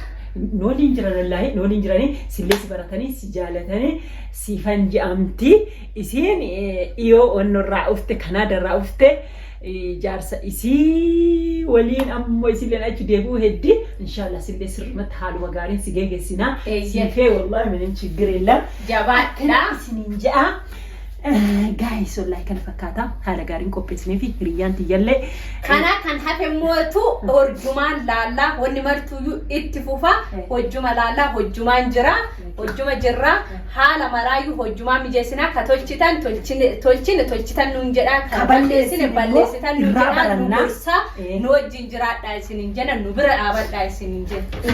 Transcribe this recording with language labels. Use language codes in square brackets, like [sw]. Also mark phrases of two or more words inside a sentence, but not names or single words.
[om] nooliin jiran wallahi nooliin jiranii sillees baratanii si jaalatanii si fanji'amti isiin iyo onnorraa ufte kanadarraa ufte jaarsa isii waliin ammoo isilleen achi deebi'uu heddi inshallah sillee sirrimatti haaluma gaariin si geegessina siifee wallahi [am] ምንም ችግር የለም [om] jabaadha isiniin ja'a guys wallahi kan fakkaata haala gaariin qopheessinee fi hiriyyaan tiyyallee kana kan hafe mootu hojjumaan laalla wanni martuu itti fufa hojjuma laalla hojjumaan jira hojjuma jirra haala maraayu hojjumaan mijeessina ka tolchitan nuun jedha ka balleessitan nuun jedha nu gorsa nu wajjin jiraadha isiniin jedha nu bira dhaabadha isiniin jedha